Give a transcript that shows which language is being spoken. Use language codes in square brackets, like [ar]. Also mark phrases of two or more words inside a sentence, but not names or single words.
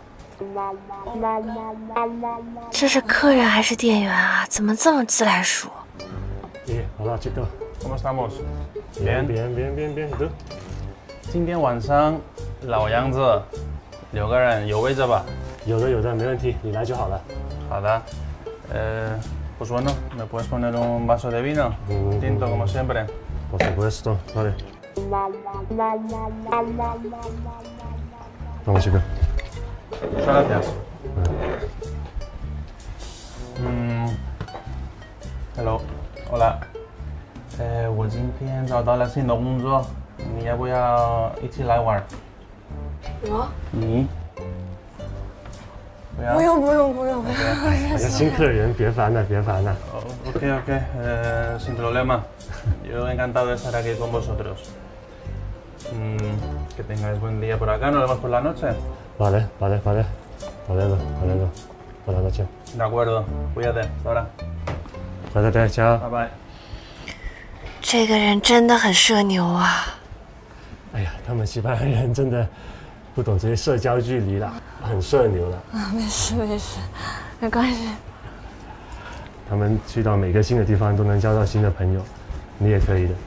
[zh] 这是客人还是店员啊？怎么这么自来熟？ [es] Hola chicos. ¿Cómo estamos? Bien, bien, bien, bien, bien. ¿Y tú? [zh] 今天晚上老样子，6个人有位置吧？有的，没问题，你来就好了。好的。 [es] Pues bueno, ¿me puedes poner un vaso de vino? Tinto como siempre. Por supuesto, vale. Vamos chicos. Muchas gracias. Hello, hola. [zh] 我今天找到了新的工作，你要不要一起来玩？我？你？不要。不用。哎呀，新客人别烦了。 [es] Ok, sin problema. Yo encantado de estar aquí con vosotros. Que tengáis buen día por acá, nos vemos por la noche. Vale. Hasta luego. Buenas noches. De acuerdo, cuídate, hasta ahora. Cuídate, chao. [en] Bye bye. [zh] 这个人真的很社牛啊！哎呀，他们西班牙人真的不懂这些社交距离了，很社牛了。没事，没关系。他们去到每个新的地方都能交到新的朋友，你也可以的。